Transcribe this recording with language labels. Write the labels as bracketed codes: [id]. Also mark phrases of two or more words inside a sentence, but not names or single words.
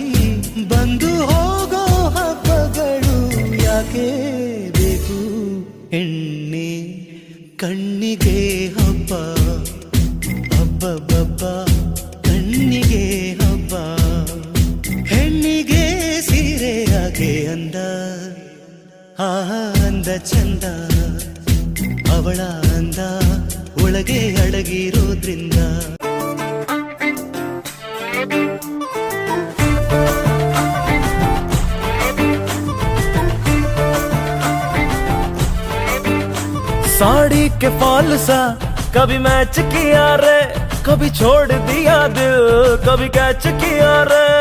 [kn] ಬಂದು ಹೋಗೋ ಹಬ್ಬಗಳು ಯಾಕೆ ಬೇಕು ಹೆಣ್ಣೆ ಕಣ್ಣಿಗೆ ಹಬ್ಬ, ಹಬ್ಬಬ್ಬಬ್ಬ ಕಣ್ಣಿಗೆ ಹಬ್ಬ. ಹೆಣ್ಣಿಗೆ ಸೀರೆ ಯಾಕೆ ಅಂದ, ಆಹಾ ಅಂದ ಚಂದ, ಅವಳ ಅಂದ ಒಳಗೆ ಅಡಗಿರೋದ್ರಿಂದ. [hi] साड़ी के फॉल सा कभी मैच किया रे, कभी छोड़ दिया दिल, कभी कैच किया रे.